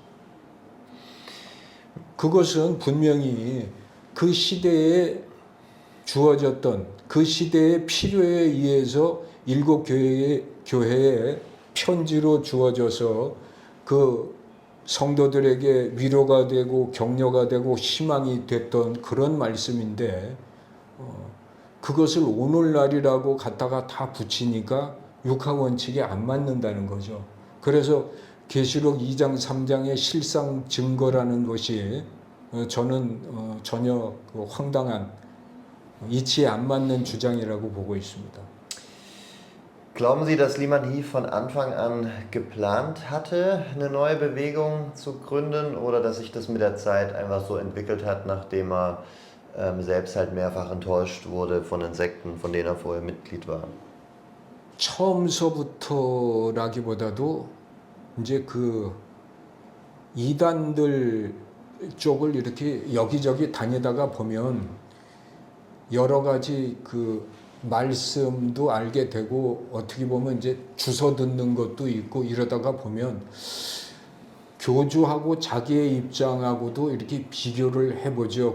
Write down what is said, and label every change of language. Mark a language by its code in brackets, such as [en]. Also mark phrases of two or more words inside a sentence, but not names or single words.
[ko] 그것은 분명히 그 시대에 주어졌던 그 시대의 필요에 의해서 일곱 교회에 편지로 주어져서 그 성도들에게 위로가 되고 격려가 되고 희망이 됐던 그런 말씀인데 그것을 오늘날이라고 갖다가 다 붙이니까 육하원칙에 안 맞는다는 거죠. 그래서 계시록 2장 3장의 실상 증거라는 것이 저는 전혀 황당한 이치에 안 맞는 주장이라고 보고 있습니다. [de] Glauben Sie, dass Liman He von Anfang an geplant hatte, eine neue Bewegung zu gründen oder dass sich das mit der Zeit einfach so entwickelt hat, nachdem er selbst halt mehrfach enttäuscht wurde von den Sekten, von denen er vorher Mitglied war? [ko] 처음서부터라기보다도 이제 그 이단들 쪽을 이렇게 여기저기 다니다가 보면 여러 가지 그 말씀도 알게 되고 어떻게 보면 이제 주워 듣는 것도 있고 이러다가 보면 교주하고 자기의 입장하고도 이렇게 비교를 해보죠.